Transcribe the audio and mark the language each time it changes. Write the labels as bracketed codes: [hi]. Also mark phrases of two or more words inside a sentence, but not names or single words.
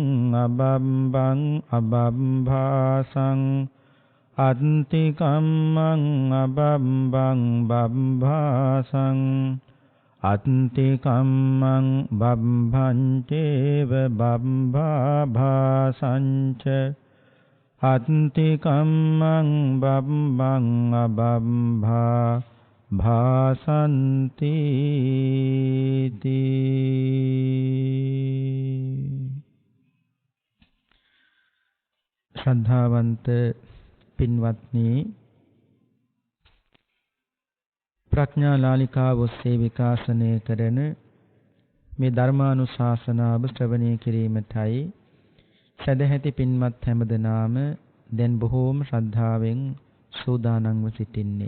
[pi] අබම්බං අබම්භාසං අත්ති කම්මං අබම්බං බම්භාසං අත්ති කම්මං බම්භංචේව බම්භාභාසංච අත්ති කම්මං බම්බං අබම්භා භාසන්ති [si] ශ්‍රද්ධාවන්ත පින්වත්නි, ප්‍රඥා නාලිකාව ඔස්සේ විකාශනය කරන මේ ධර්මානුශාසනාව ශ්‍රවණය කිරීමටයි සදැහැති පින්වත් හැමදෙනාම දැන් බොහෝම ශ්‍රද්ධාවෙන් සූදානම්ව සිටින්නේ.